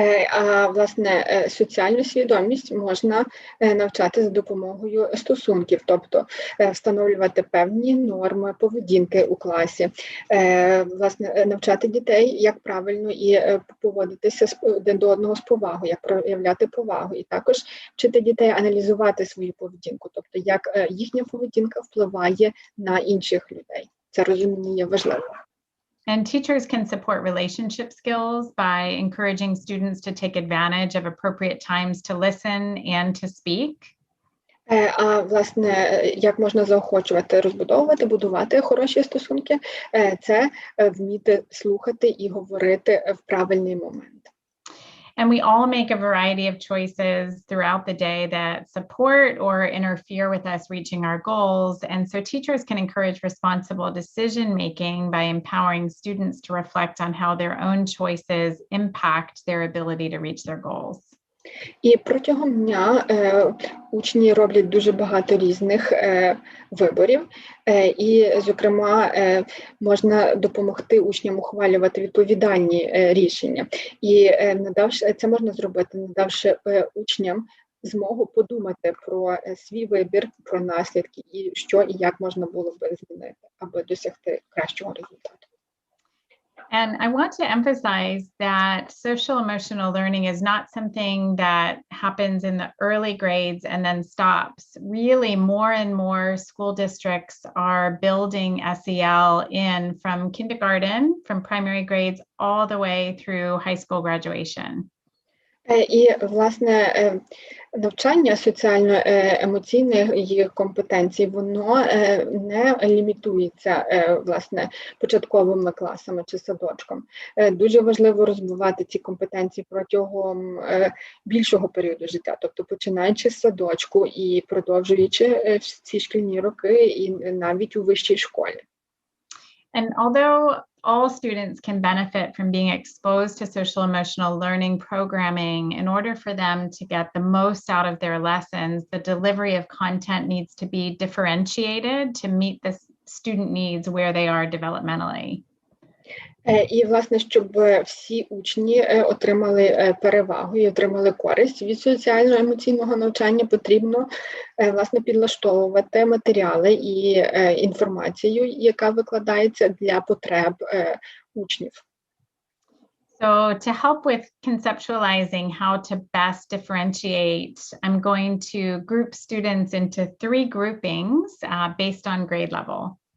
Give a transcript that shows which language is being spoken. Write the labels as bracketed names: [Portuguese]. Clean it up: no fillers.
[Ukrainian] А, власне, соціальну свідомість можна навчати за допомогою стосунків, тобто встановлювати певні норми поведінки у класі, власне, навчати дітей, як правильно і поводитися один до одного з повагою, як проявляти повагу, і також вчити дітей аналізувати свою поведінку, тобто як їхня поведінка впливає на інших людей. Це розуміння є важливим. [English] And teachers can support relationship skills by encouraging students to take advantage of appropriate times to listen and to speak. [Ukrainian] А, власне, як можна заохочувати, розбудовувати, будувати хороші стосунки, це вміти слухати і говорити в правильний момент. [English] And we all make a variety of choices throughout the day that support or interfere with us reaching our goals. And so teachers can encourage responsible decision-making by empowering students to reflect on how their own choices impact their ability to reach their goals. [Ukrainian] І протягом дня учні роблять дуже багато різних виборів, і, зокрема, можна допомогти учням ухвалювати відповідальні рішення. І це можна зробити, надавши учням змогу подумати про свій вибір, про наслідки, і що і як можна було б змінити, аби досягти кращого результату. [English] And I want to emphasize that social emotional learning is not something that happens in the early grades and then stops. Really, more and more school districts are building SEL in from kindergarten, from primary grades, all the way through high school graduation. [Ukrainian] І, власне, навчання соціально-емоційної компетенції, воно не лімітується, власне, початковими класами чи садочком. Дуже важливо розвивати ці компетенції протягом більшого періоду життя, тобто починаючи з садочку і продовжуючи ці шкільні роки і навіть у вищій школі. [English] And although all students can benefit from being exposed to social emotional learning programming, in order for them to get the most out of their lessons, the delivery of content needs to be differentiated to meet the student needs where they are developmentally. [Ukrainian] І, власне, щоб всі учні отримали перевагу і отримали користь від соціально-емоційного навчання, потрібно, власне, підлаштовувати матеріали і інформацію, яка викладається для потреб учнів. [English] So to help with conceptualizing how to best differentiate, I'm going to group students into 3 groupings based on grade level.